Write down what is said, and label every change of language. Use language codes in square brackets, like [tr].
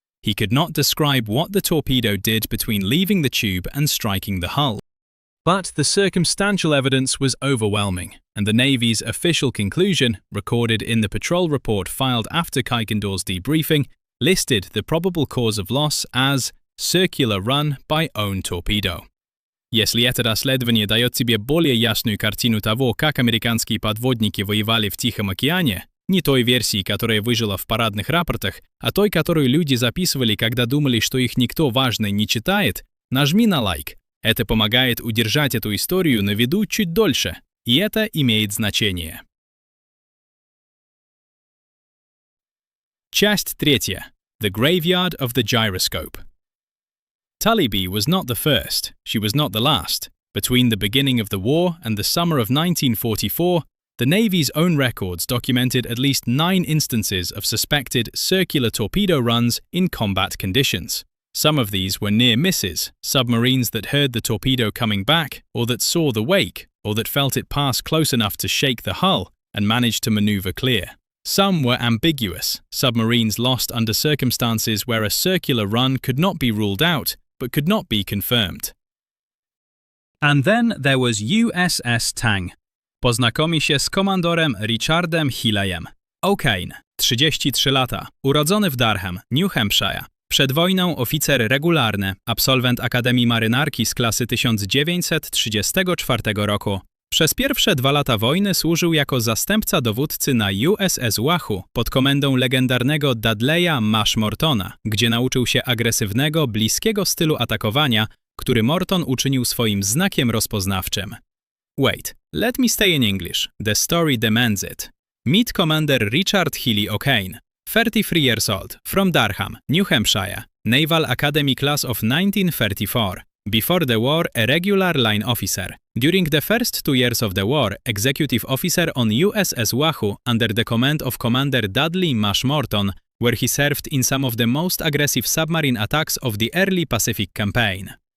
[en] He could not describe what the torpedo did between leaving the tube and striking the hull. But the circumstantial evidence was overwhelming, and the Navy's official conclusion, recorded in the patrol report filed after Kuykendall's debriefing, listed the probable cause of loss as circular run by own torpedo. [ru] Если это расследование дает тебе более ясную картину того, как американские подводники воевали в Тихом океане, не той версии, которая выжила в парадных рапортах, а той, которую люди записывали, когда думали, что их никто важный не читает, нажми на лайк. Это помогает удержать эту историю на виду чуть дольше, и это имеет значение. Часть 3. [en] The Graveyard of the Gyroscope. Talibai was not the first, she was not the last. Between the beginning of the war and the summer of 1944, the Navy's own records documented at least 9 instances of suspected circular torpedo runs in combat conditions. Some of these were near misses, submarines that heard the torpedo coming back, or that saw the wake, or that felt it pass close enough to shake the hull and managed to maneuver clear. Some were ambiguous, submarines lost under circumstances where a circular run could not be ruled out, but could not be confirmed. And then there was USS Tang. [pl] Poznakomi się z komandorem Richardem Hilleyem. O'Kane, 33 lata, urodzony w Durham, New Hampshire. Przed wojną oficer regularny, absolwent Akademii Marynarki z klasy 1934 roku. Przez pierwsze 2 lata wojny służył jako zastępca dowódcy na USS Wahoo pod komendą legendarnego Dudleya Mortona, gdzie nauczył się agresywnego, bliskiego stylu atakowania, który Morton uczynił swoim znakiem rozpoznawczym. [en] Wait, let me stay in English. The story demands it. Meet Commander Richard Hilley O'Kane, 33 years old, from Durham, New Hampshire, Naval Academy class of 1934. Before the war, a regular line officer. During the first 2 years of the war, executive officer on USS Wahoo under the command of Commander Dudley Morton, where he served in some of the most aggressive submarine attacks of the early Pacific campaign.